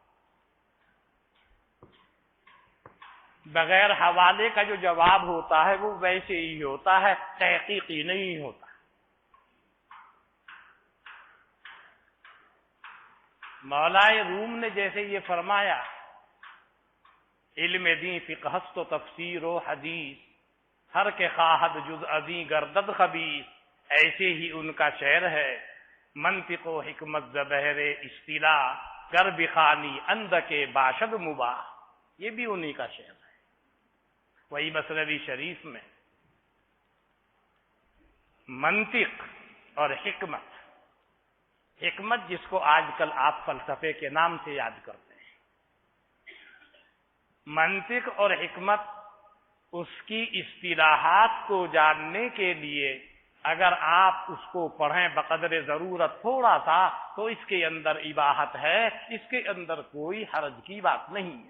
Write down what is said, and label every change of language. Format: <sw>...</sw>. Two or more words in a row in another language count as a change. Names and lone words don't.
<ur>بغیر حوالے کا جو جواب ہوتا ہے وہ ویسے ہی ہوتا ہے، تحقیقی نہیں ہوتا۔ مولا روم نے جیسے یہ فرمایا</ur> <fa>علم دین فقہ است و تفسیر و حدیث، ہر کے خواہد جز ازیں گردد خبیث،</fa> <ur>ایسے ہی ان کا شعر ہے</ur> <fa>منطق و حکمت زبہر اصطلاح گر بخانی اند کے باشد مباح،</fa> <ur>یہ بھی انہی کا شعر ہے۔ وہی مثنوی شریف میں منطق اور حکمت، حکمت جس کو آج کل آپ فلسفے کے نام سے یاد کرتے ہیں، منطق اور حکمت اس کی اصطلاحات کو جاننے کے لیے اگر آپ اس کو پڑھیں بقدر ضرورت تھوڑا سا تو اس کے اندر اباحت ہے، اس کے اندر کوئی حرج کی بات نہیں ہے۔</ur>